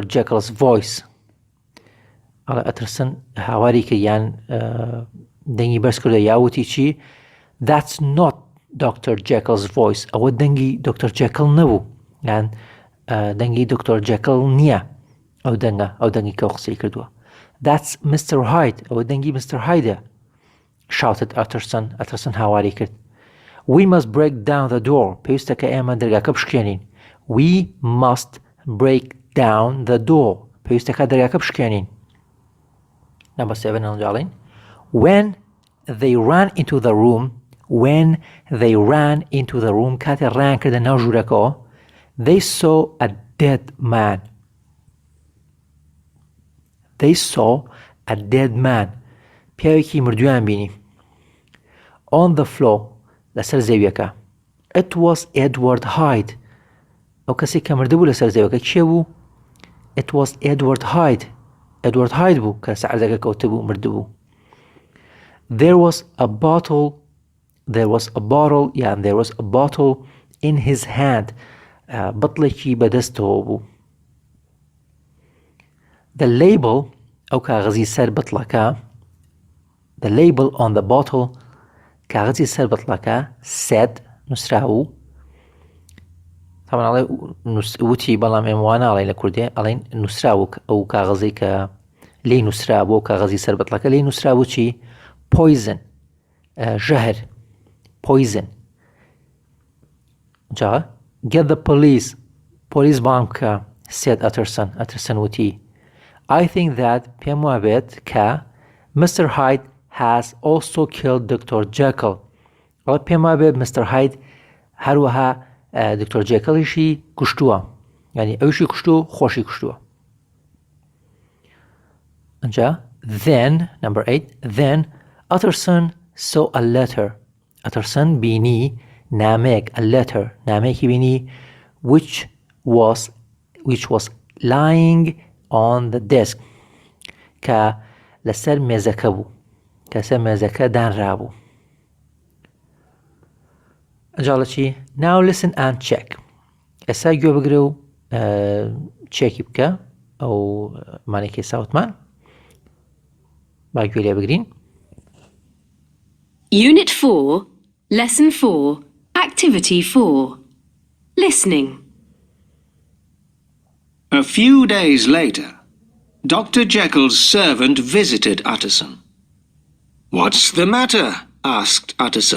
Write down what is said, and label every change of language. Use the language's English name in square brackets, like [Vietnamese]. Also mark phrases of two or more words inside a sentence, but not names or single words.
[English] Jekyll's voice [Central Kurdish] ئەڵێ Utterson هاواری کرد یان دەنگی بەرز کردە یاوتی چی [English] that's not Dr. [Central Kurdish] Jekyll's voice ئەوە دەنگی Dr. Jekyll نەبوو یان دەنگی Dr. Jekyll نییە ئەو دەنگی کە قسەی کردووە [English] that's Mr. Hyde [Central Kurdish] ئەوە دەنگی [English] Mr. Hyde shouted Utterson [Central Kurdish] هاواری کرد [English] we must break down the door [Central Kurdish] پێویستە کە ئێمە دەرگاکە بشکێنین [English] we must break down the door [Central Kurdish] پێویستە کە دەرگاکە بشکێنین [English] number 7 ئەنجاڵین when they ran into the room [Central Kurdish] کاتێ ڕیان کردە ناو ژوورەکەەوە [English] they saw a dead [Central Kurdish] man پیاوێکی مردویان بینی [English] on the floor [Central Kurdish] لەسەر زەویەکە [English] it was Edward Hyde [Central Kurdish] ئەو کەسێک کە مرده بوو لەسەر زەویەکە کێ بوو [English] it was Edward Hyde [Central Kurdish] بوو کە سەعردەکە کەوتە بوو مرده بوو [English] there was a bottle in his hand [Central Kurdish] بەتڵێکی بەدەستەوە بوو [English] the label [Central Kurdish] ئەو کاغەزی سەر بەتڵەکە [English] the label on the bottle [Central Kurdish] کاغەزی سەر بەتڵەکە said نووسراوە تاوان ئەڵێ وتی بەڵام ئێمە وانە ئەڵێن لە کوردی ئەڵێن نووسراوە ئەو کاغەزەی کە لێی نووسرا بۆ کاغەزی سەر بەتڵەکە لێی نووسراوە چی poison ژەهر poison جا [English] get the police [Central Kurdish] بان بکە said Utterson وتی [English] I think that [Central Kurdish] پێم وابێت کە Mr. [English] Hyde has also killed Dr. [Central Kurdish] Jekyll بەڵام پێم وابێ مستر هاید هەروەها دکتۆر جێکڵیشی کوشتووە، یعنی ئەویشی کوشتو و خۆشی کوشتووە. [English] ئەنجا then number 8 then Utterson saw a letter. [Central Kurdish] Utterson بینی نامەیەک [English] a letter [Central Kurdish] نامەیەکی بینی [English] which was lying on the desk [Central Kurdish] کە لەسەر مێزەکە بوو، کە لەسەر مێزەکە دانرابوو. ئەنجاڵە چی؟ [English] now listen and check. [Central Kurdish] ئێستا گوێ بگرە و چێکی بکە ئەو مانێکی ساوتمان. با گوێ لێ بگرین. [English] Unit 4, Lesson 4, Activity 4. Listening. A few days later, Dr. Jekyll's servant visited Utterson. "What's the matter?" asked Utterson.